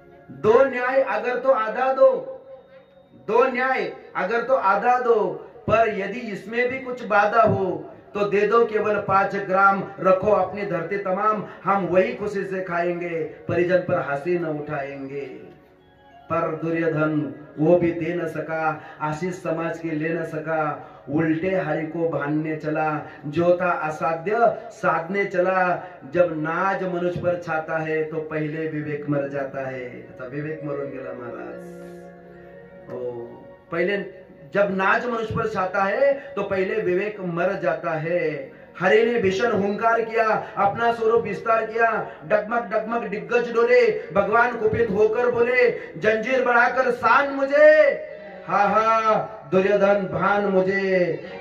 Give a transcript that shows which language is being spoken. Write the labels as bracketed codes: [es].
[hi] दो न्याय अगर तो आधा दो, दो न्याय अगर तो आधा दो, पर यदि इसमें भी कुछ बाधा हो तो दे दो केवल 5 ग्राम, रखो अपनी धरती तमाम, हम वही खुशी से खाएंगे, परिजन पर हंसी न उठाएंगे. पर दुर्योधन वो भी दे न सका, आशीष समाज के ले न सका, उल्टे हरि को भानने चला, जो था असाध्य साधने चला. जब नाज मनुष्य पर छाता है तो पहले विवेक मर जाता है. [mr] आता विवेक मरून गेला महाराज. [hi] पहले जब नाज मनुष्य पर छाता है तो पहले विवेक मर जाता है. हरि ने भीषण हुंकार किया, अपना स्वरूप विस्तार किया, डगमग डगमग दिग्गज डोले, भगवान कुपित होकर बोले, जंजीर बढ़ाकर सान मुझे, हा हा दुर्योधन भान मुझे.